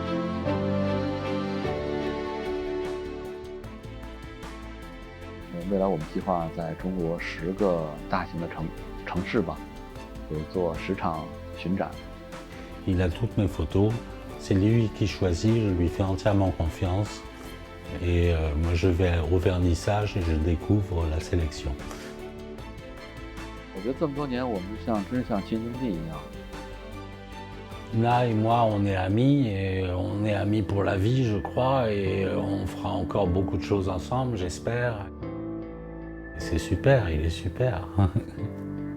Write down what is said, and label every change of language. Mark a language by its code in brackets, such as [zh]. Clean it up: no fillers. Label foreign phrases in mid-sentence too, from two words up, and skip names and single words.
[zh] 未来我们们计划在中国10个大型的城市吧，有做10场巡展。 [fr] Il a toutes mes photos, c'est lui qui choisit, je lui fais entièrement confiance. Et moi je vais au vernissage et je découvre la sélection. [zh] 我觉得这么多年，我们真像亲兄弟一样。 [fr] Là et moi, on est amis, et on est amis pour la vie, je crois, et on fera encore beaucoup de choses ensemble, j'espère. C'est super, il est super.